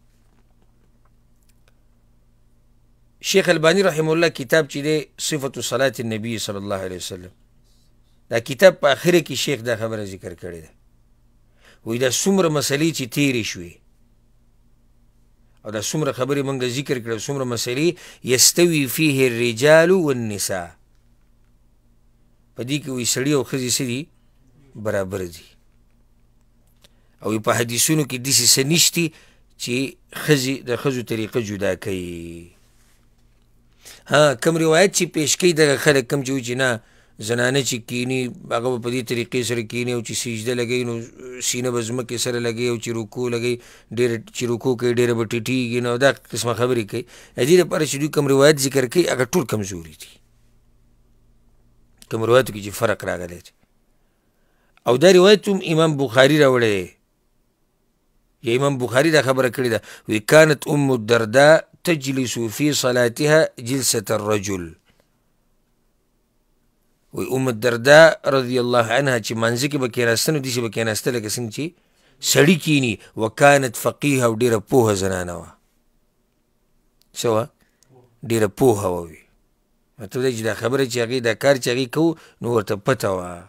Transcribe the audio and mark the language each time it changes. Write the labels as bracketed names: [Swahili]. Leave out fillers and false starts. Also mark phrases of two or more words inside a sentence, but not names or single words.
[Pashto] شیخ البانی رحمه الله کتاب چې دی صفت صلاة النبی صلی الله علیه وسلم، دا کتاب په آخره کې شیخ دا خبره ذکر کړې ده. وایي دا څومره مسلې چې تېرې شوې او دا څومره خبرې مونږ ذکر کړې، څومره مسلې، [Arabic] یستوي فیه الرجال والنساء، [Pashto] په دې کې وایي سړي او ښځې څه دي؟ برابر دي. او په حدیثونو کې داسې څه نشتي چې ښځې د ښځو طریقه جدا کوي. ها کوم روایت چې پیش کوي دغه خلک کوم چې وایي چې نه زنانه چې کینی هغه به په دې طریقې سره کینی او چې سجده لګوي نو سینه به ځمکې سره لګوي او چې رکوع لګوي ډېره چې رکوع کوي ډېره به ټیټېږي، نو دا قسمه خبرې کوي. د دې لپاره چې دوی کوم روایت ذکر کوي هغه ټول کمزوري دي، کوم روایتو کې چې فرق راغلی دی. او دا روایت هم امام بخاري راوړی دی، یا امام بخاري دا خبره کړې ده. [Arabic] وی کانت ام الدرداء تجلس في صلاتها جلسة الرجل. [Pashto] وی ام الدرداء رضی الله عنها چې منځه کې به کېناسته نو داسې به کېناسته لکه څنګه چې سړي کیني. [Arabic] وکانت فقیهه [Pashto] او ډېره پوهه زنانه وه. څه وه؟ ډېره پوهه وه. مطلب دی چې دا خبره چې هغې دا کار چې هغې کوو نو ورته پته وه.